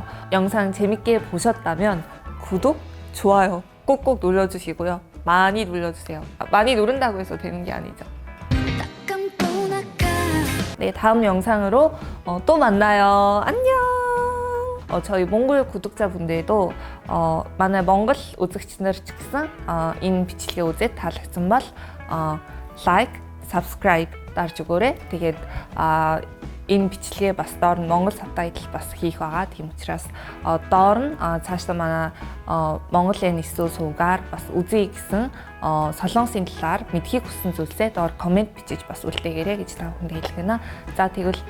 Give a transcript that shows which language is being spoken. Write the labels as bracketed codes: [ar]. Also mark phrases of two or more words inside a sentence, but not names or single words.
[ko] 영상 재밌게 보셨다면 구독, 좋아요 꼭꼭 눌러주시고요. 많이 눌러주세요. 많이 누른다고 해서 되는 게 아니죠. 네, 다음 영상으로 또 만나요. 안녕. 저희 몽골 구독자분들도 만약 몽골 [mn] үзэгчнэр ч гэсэн энэ бичлэгийн үзээд таалагдсан бол [en] like, subscribe [mn] дарж өгөөрэй. Тэгээд энэ бичлэгээ бас доор нь монгол сабтайтл бас хийх байгаа. Тийм учраас доор нь цаашдаа манай Монгол NSO суугаар бас үзье гэсэн солонгосын талаар мэдхийг хүссэн зүйлсээ доор комент бичиж бас үлдээгээрэй гэж та бүхэнд хэлэх гэнэ.